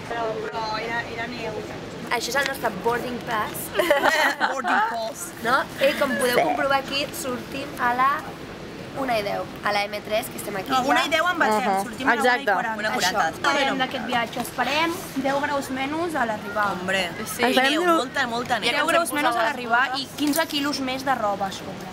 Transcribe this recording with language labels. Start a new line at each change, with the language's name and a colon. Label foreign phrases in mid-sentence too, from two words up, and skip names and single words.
Catalan: però era neu. Això és el nostre
English: boarding pass. Boarding pass.
Catalan: No? I com podeu comprovar aquí, sortim a la 1:10, a la M3, que estem aquí ja. 1:10 en batem, sortim a la 1:40. Això, esperem d'aquest viatge, esperem 10 graus menys a l'arribar. Hombre, sí, neu, molta neu. 10 graus menys a l'arribar i 15 quilos més de roba a sobre.